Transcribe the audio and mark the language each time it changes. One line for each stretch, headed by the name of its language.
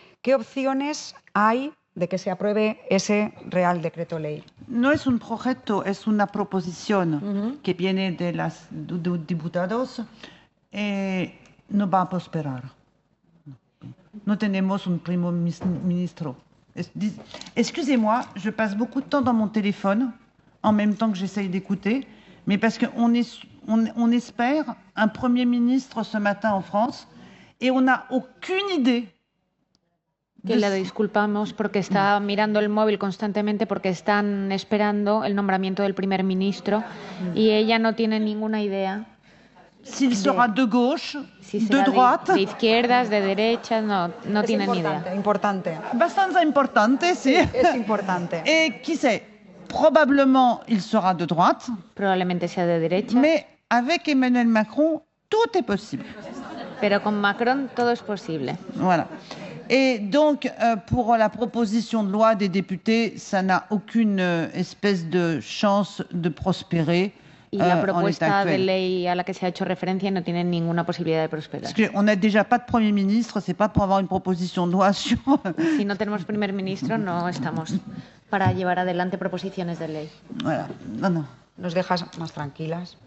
Spanish: ¿Qué opciones hay de que se apruebe ese Real Decreto Ley? No es un proyecto, es una proposición que viene de los diputados. No va a prosperar. No tenemos un primer ministro.
French: Excusez-moi, je passe beaucoup de temps dans mon téléphone en même temps que j'essaye d'écouter, mais parce qu'on espère un Premier ministre ce matin en France et on n'a aucune idée.
Spanish: Que le disculpamos porque está mirando el móvil constantemente porque están esperando el nombramiento del primer ministro y ella no tiene ninguna idea.
French: S'il sera de gauche,
Spanish: si
French: de droite.
Spanish: De izquierdas, de derechas, no tiene ni idea. Importante. Bastante importante, sí. Es importante.
French: Et qui sait, Probablement, il sera de droite.
Spanish: Probablemente sea de derecha.
French: Mais avec Emmanuel Macron, tout est possible.
Spanish: Pero con Macron todo es posible.
French: Voilà. Et donc, pour la proposition de loi des députés, ça n'a aucune espèce de chance de prospérer.
Spanish: Y la propuesta de ley a la que se ha hecho referencia no tiene ninguna posibilidad de prosperar.
French: Parce qu'on n'a déjà pas de Premier ministre, c'est pas pour avoir une proposition de loi sur...
Spanish: Si no tenemos primer ministro, no estamos para llevar adelante proposiciones de ley.
French: Voilà. Non, non.
Spanish: ¿Nos dejas más tranquilas?